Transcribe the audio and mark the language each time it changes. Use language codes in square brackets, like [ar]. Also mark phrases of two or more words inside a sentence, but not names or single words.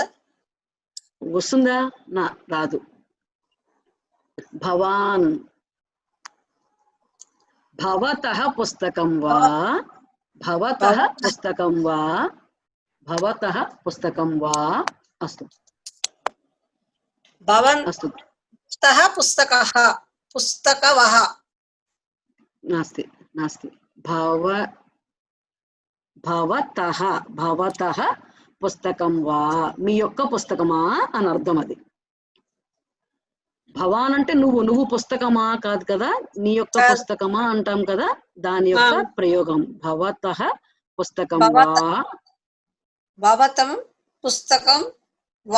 [te] వస్తుందా? నా రాదు. భవాన్. [sa] భవతః పుస్తకం వా. భవతః పుస్తకం వా. భవతః పుస్తకం వా. అస్తు. భవన్ అస్తు. भवतः पुस्तकः पुस्तकवः नास्ति नास्ति भवतः పుస్తకం వా [te] మీ యొక్క పుస్తకమా అని అర్థం. అది భవాన్ అంటే నువ్వు పుస్తకమా కాదు కదా, నీ యొక్క పుస్తకమా అంటాం కదా, దాని యొక్క ప్రయోగం [sa] భవతః పుస్తకం వా. భవతం పుస్తకం వా.